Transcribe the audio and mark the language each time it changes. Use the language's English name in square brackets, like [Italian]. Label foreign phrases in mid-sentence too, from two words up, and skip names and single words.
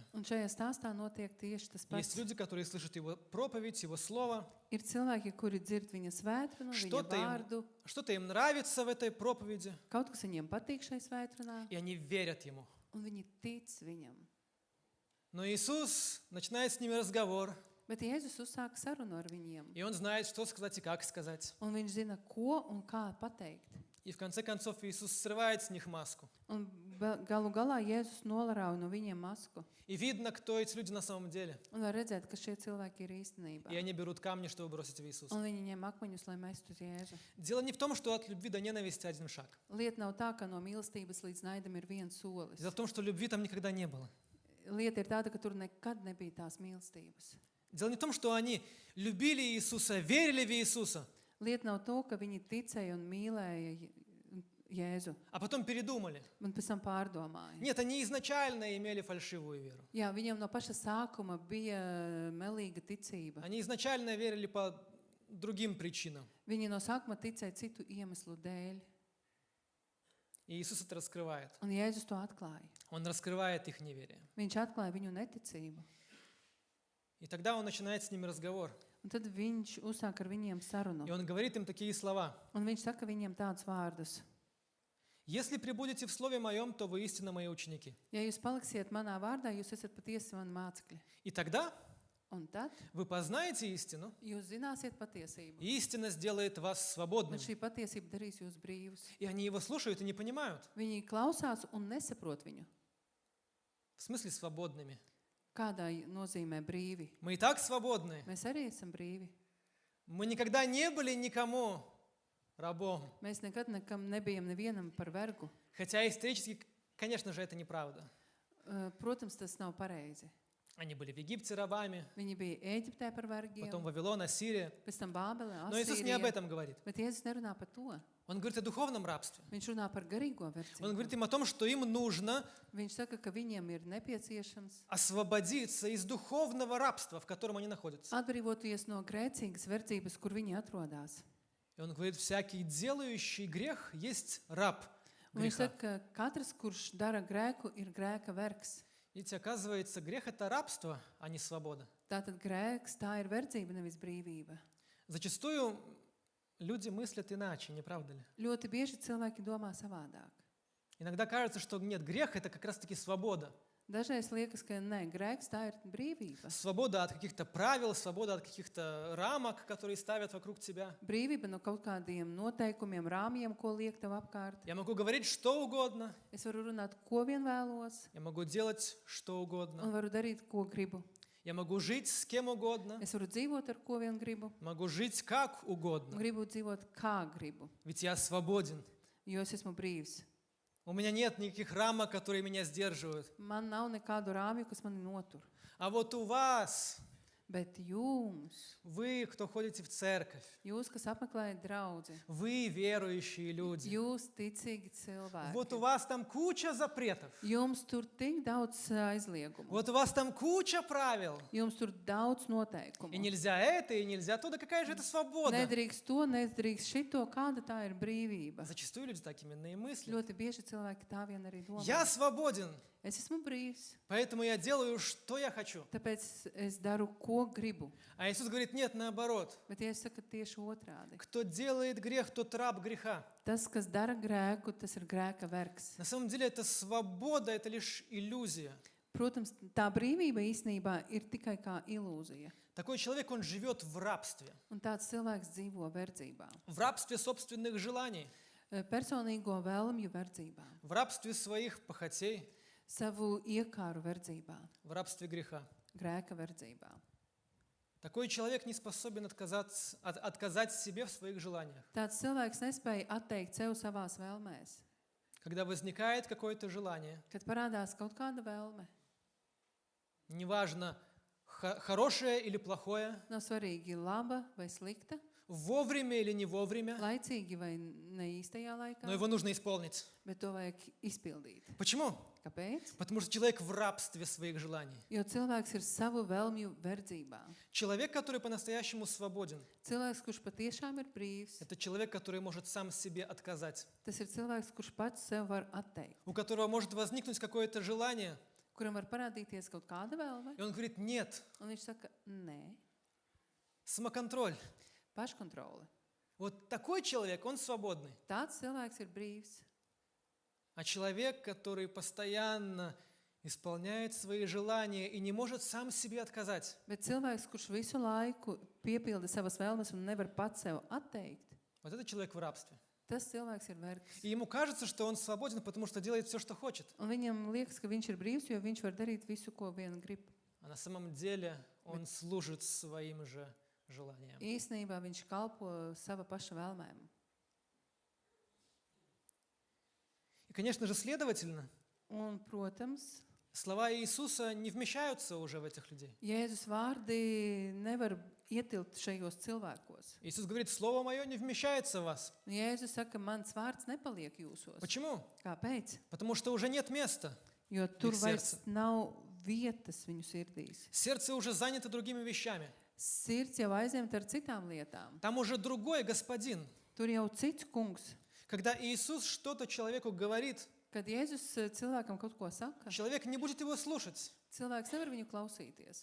[Latvian] Un šajā stāstā notiek tieši tas [Russian] Есть [Latvian] pats. [Russian] люди, которые слышат Его проповедь, Его Слово. [Latvian] Ir cilvēki, kuri dzird viņa svētkrunu, viņa [Russian] Что-то им, [Latvian] vārdu. [Russian] что-то им нравится в этой проповеди, [Latvian] Kaut kas viņiem patīk šai svētkrunā, [Russian] и они верят Ему. [Latvian] un viņi tic viņam. [Russian] Но Иисус начинает с ними разговор, [Latvian] Bet Jēzus uzsāk sarunu ar viņiem. [Russian] и Он знает, что сказать и как сказать. [Latvian] Un viņš zina, ko un kā pateikt. [Russian] И в конце концов Иисус срывает с них маску. [Latvian] Un galu galā Jēzus nolarauj no viņiem masku. [Russian] И видно, кто эти люди на самом деле. [Latvian] Un var redzēt, ka šie cilvēki ir īstenībā. [Russian] И они берут камни, чтобы бросить в Иисуса. [Latvian] Un viņi ņem akmeņus, lai mestu uz Jēzu. [Russian] Дело не в том, что от любви до ненависти один шаг. [Latvian] Lieta nav tā, ka no mīlestības līdz naidam ir viens solis. [Russian] Дело в том, что любви там никогда не было. [Latvian] Lieta ir tāda, ka tur nekad nebija tās mīlestības. [Russian] Дело не в том, что они любили Иисуса, верили в Иисуса, [Latvian] Lieta nav to, ka viņi ticēja un mīlēja Jēzu, [Russian] а потом передумали. [Latvian] un pēc tam pārdomāja. [Russian] Нет, они изначально имели фальшивую веру. [Latvian] Jā, viņiem no paša sākuma bija melīga ticība. [Russian] Они изначально верили по другим причинам. [Latvian] Viņi no sākuma ticēja citu iemeslu dēļ, [Russian] И Иисус это раскрывает. [Latvian] un Jēzus to atklāja. [Russian] Он раскрывает их неверие. [Latvian] Viņš atklāja viņu neticību. [Russian] И тогда Он начинает с ними разговор. [Latvian] Un tad viņš uzsāk ar viņiem sarunu. [Russian] И Он говорит им такие слова. [Latvian] Un viņš saka viņiem tādus vārdus. [Russian] «Если пребудете в Слове Моем, то вы истинно Мои ученики». [Latvian] Ja jūs paliksiet manā vārdā, jūs esat patiesi mani mācekļi. [Russian] И тогда [Latvian] Un tad [Russian] вы познаете истину, [Latvian] jūs zināsiet patiesību. [Russian] и истина сделает вас [Latvian] Un [Russian] свободными. [Latvian] šī patiesība darīs jūs brīvus. [Russian] И они Его слушают и не понимают. [Latvian] Viņi klausās un nesaprot viņu. [Russian] В смысле свободными? [Latvian] Kādā nozīmē brīvi? [Russian] Мы и так свободны. [Latvian] Mēs arī esam brīvi. [Russian] Мы никогда не были никому рабом. [Latvian] Mēs nekad nekam nebijam nevienam par vergu. [Russian] Хотя исторически, конечно же, это неправда. [Latvian] Protams, tas nav pareizi. [Russian] Они были в Египте рабами, [Latvian] Viņi bija Ēģiptē par vergiem, [Russian] потом Вавилон, Ассирия. [Latvian] pēc tam Bābele, [Russian] Но Иисус не об [Latvian] Asīrija. [Russian] этом говорит. [Latvian] Bet Jēzus nerunā par to. [Russian] Он говорит о духовном рабстве. [Latvian] Viņš runā par garīgo [Russian] Он [Latvian] verdzību. [Russian] говорит им о том, что им нужно [Latvian] Viņš saka, ka viņiem ir nepieciešams [Russian] освободиться из духовного рабства, в котором они находятся. [Latvian] atbrīvoties no grēcīgas verdzības, kur viņi atrodas. [Russian] И он говорит, всякий делающий грех есть раб [Latvian] Un viņš [Russian] греха. [Latvian] saka, ka katrs, kurš dara grēku, ir grēka vergs. [Russian] Видите, оказывается, грех – это рабство, а не свобода. [Latvian] Tātad grēks, tā ir verdzība, nevis brīvība. [Russian] Зачастую люди мыслят иначе, не правда ли? [Latvian] Ļoti bieži cilvēki domā savādāk. [Russian] Иногда кажется, что нет, грех – это как раз-таки свобода. [Latvian] Dažreiz liekas, ka nē, grēks tā ir brīvība. [Russian] Свобода от каких-то правил, свобода от каких-то рамок, которые ставят вокруг тебя. [Latvian] Brīvība no kaut kādiem noteikumiem, rāmjiem, ko liek tev apkārt. [Russian] Я могу говорить что угодно, [Latvian] Es varu runāt, ko vien vēlos, [Russian] я могу делать что [Latvian] un [Russian] угодно, [Latvian] varu darīt, ko gribu. [Russian] я могу жить с кем угодно, [Latvian] Es varu dzīvot, ar ko vien gribu, [Russian] могу жить как [Latvian] un [Russian] угодно, [Latvian] gribu dzīvot, kā gribu, [Russian] ведь я свободен. [Latvian] jo es esmu brīvs. [Russian] У меня нет никаких рамок, которые меня сдерживают. [Latvian] Man nav nekādu rāmju, kas mani notur. [Russian] А вот у вас [Latvian] Bet jums, [Russian] вы, кто ходите в церковь, [Latvian] jūs, kas apmeklējat draudzi, [Russian] вы верующие люди. [Latvian] jūs ticīgi [Russian] Вот у [Latvian] cilvēki, [Russian] вас там куча запретов. [Latvian] jums tur tik daudz aizliegumu, [Russian] Вот у вас там куча правил. [Latvian] jums tur daudz [Russian] И [Latvian] noteikumu. [Russian] нельзя это, и нельзя то. Да какая же это свобода? [Latvian] Nedrīkst to, nedrīkst šito, kāda tā ir brīvība. [Russian] Зачастую люди так именно и мыслят. [Latvian] Ļoti bieži cilvēki tā vien arī domā. [Russian] Я свободен, [Latvian] Es esmu brīvs, [Russian] поэтому я делаю, что я хочу. [Latvian] tāpēc es daru, ko gribu. [Russian] А Иисус говорит, нет, наоборот. [Latvian] Bet ja es saku tieši otrādi. [Russian] Кто делает грех, тот раб греха. [Latvian] Tas, kas dara grēku, tas ir grēka vergs. [Russian] На самом деле это свобода, это лишь иллюзия. [Latvian] Protams, tā brīvība īstenībā ir tikai kā ilūzija. [Russian] Такой человек, он живет в рабстве. [Latvian] Un tāds cilvēks dzīvo verdzībā. [Russian] В рабстве собственных желаний. [Latvian] Personīgo vēlmju verdzībā. [Russian] В рабстве своих похотей. [Latvian] Savu iekāru verdzībā. [Russian] В рабстве греха. [Latvian] Grēka verdzībā. [Russian] Такой человек не способен отказать себе в своих желаниях. [Latvian] Tāds cilvēks nespēja atteikt sev savās vēlmēs. [Russian] Когда возникает какое-то желание, [Latvian] Kad parādās kaut kāda vēlme, [Russian] неважно, хорошее или плохое, [Latvian] nav svarīgi laba vai slikta, [Russian] вовремя или не вовремя, [Latvian] laicīgi vai neīstajā laikā, [Russian] но его нужно исполнить. [Latvian] bet to vajag izpildīt. [Russian] Почему? [Latvian] Kāpēc? [Russian] Потому что человек в рабстве своих желаний. [Latvian] Jo cilvēks ir savu vēlmju verdzībā. [Russian] Человек, который по-настоящему свободен, [Latvian] Cilvēks, kurš patiešām ir brīvs, [Russian] это человек, который может сам себе отказать, [Latvian] tas ir cilvēks, kurš pats sev var atteikt, [Russian] у которого может возникнуть какое-то желание, [Latvian] kuram var parādīties kaut kāda vēlme, [Russian] и он говорит, нет, [Latvian] un viņš saka, nē, [Russian] самоконтроль. [Latvian] paškontrole. [Russian] Вот такой человек, он свободный. [Latvian] Tāds cilvēks ir brīvs. [Russian] А человек, который постоянно исполняет свои желания и не может сам себе отказать, [Latvian] Bet cilvēks, kurš visu laiku piepilda savas vēlmes un nevar pats sev atteikt, [Russian] вот этот человек в рабстве. [Latvian] tas cilvēks ir vergs. [Russian] И ему кажется, что он свободен, потому что делает все, что хочет. [Latvian] Un viņam liekas, ka viņš ir brīvs, jo viņš var darīt visu, ko vien grib. [Russian] А на самом деле он служит своим же желаниям. [Latvian] Īsnībā viņš kalpo sava paša vēlmēm. [Russian] И, конечно же, следовательно, [Latvian] Un, protams, [Russian] слова Иисуса не вмещаются уже в этих людей. [Latvian] Jēzus vārdi nevar ietilpt šajos cilvēkos. [Russian] Иисус говорит, Слово Мое не вмещается в вас. [Latvian] Un Jēzus saka, mans vārds nepaliek jūsos. [Russian] Почему? [Latvian] Kāpēc? [Russian] Потому что уже нет места. [Latvian] Jo tur [Russian] Их [Latvian] vairs [Russian] сердце. [Latvian] nav vietas viņu sirdīs. [Russian] Сердце уже занято другими вещами. [Latvian] Sirds jau aizņemta ar citām lietām. [Russian] Там уже другой господин. [Latvian] Tur jau cits kungs. [Russian] Когда Иисус что-то человеку говорит, [Latvian] Kad Jēzus cilvēkam kaut ko saka, [Russian] человек не будет его слушать, [Latvian] cilvēks nevar viņu klausīties,